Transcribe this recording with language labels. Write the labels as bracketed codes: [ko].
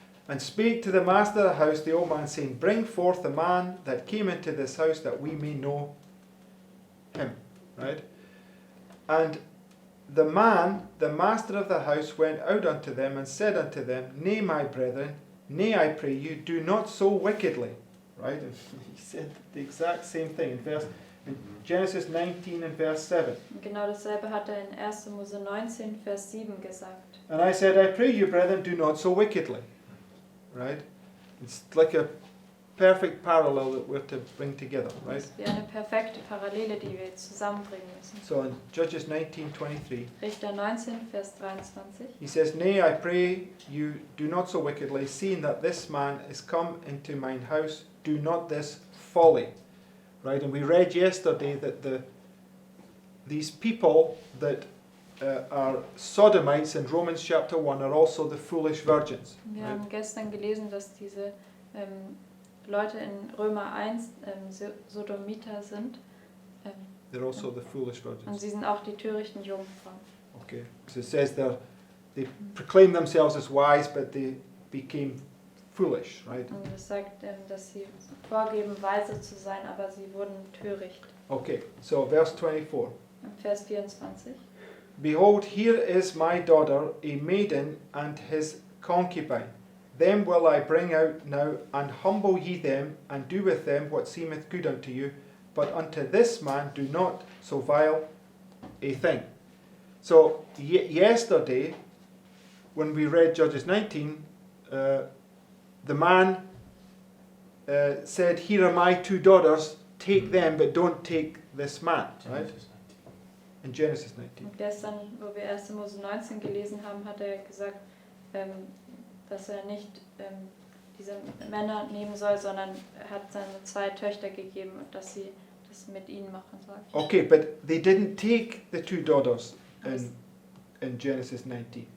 [en] and spake to the master of the house, the old man, saying, Bring forth the man that came into this house, that we may know him. Right? And the man, the master of the house, went out unto them and said unto them, Nay, my brethren, nay, I pray you, do not so wickedly. Right? And he said the exact same thing in Genesis 19 and verse 7. [de] Und genau dasselbe hat er in 1. Mose 19, Vers 7 gesagt. [en] And I said, I pray you, brethren, do not so wickedly. Right? It's like a perfect parallel that we're to bring together, right? [de] Das ist wie eine perfekte Parallele, die wir jetzt zusammenbringen müssen. [en] So in Judges 19:23, [de] Richter 19, Vers 23. [en] he says, Nay, I pray you, do not so wickedly, seeing that this man is come into mine house, do not this folly. Right? And we read yesterday that these people that are sodomites in Romans chapter 1 are also the foolish virgins. [de] Wir [en] Right? [de] haben gestern gelesen, dass diese Leute in Römer 1 Sodomiter sind. [en] They're also the foolish [de] Und [en] virgins. [de] sie sind auch die törichten Jungfrauen. [en] Okay. So it says they proclaim themselves as wise, but they became foolish, right? [de] Und es sagt, dass sie vorgeben, weise zu sein, aber sie wurden töricht. [en] Okay, so verse 24. [de] Im Vers 24. [en] Behold, here is my daughter, a maiden, and his concubine. Them will I bring out now, and humble ye them, and do with them what seemeth good unto you. But unto this man do not so vile a thing. So yesterday, when we read Judges 19, the man said, Here are my two daughters, take them, but don't take this man. Right? In Genesis 19. [de] Und gestern, wo wir 1. Mose 19 gelesen haben, hat er gesagt, dass er nicht diese Männer nehmen soll, sondern er hat seine 2 Töchter gegeben und dass sie das mit ihnen machen soll. [en] Okay, but they didn't take the two daughters in Genesis 19.